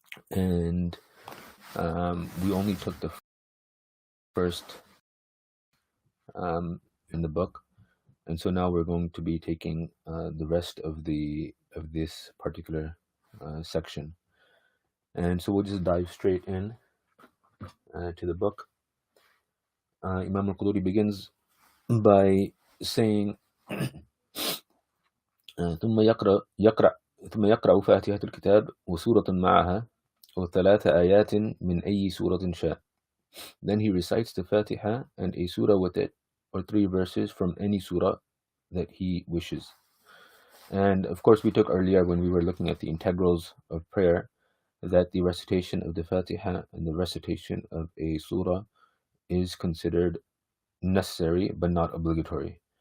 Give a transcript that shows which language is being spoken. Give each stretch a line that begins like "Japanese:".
English: And we only took the first in the book. And so now we're going to be taking the rest of this particular section. And so we'll just dive straight in to the book.
Arabic: Imam al-Quduri
English: begins by saying
Arabic: ثم يقرأ فاتحة الكتاب وسورة معها وثلاث آيات من أي سورة شاء.
English: Then he recites the Fatiha and a surah with it, or 3 verses from any surah that he wishes. And of course we took earlier when we were looking at the integrals of prayer that the recitation of the Fatiha and the recitation of a surah is considered necessary but not obligatory.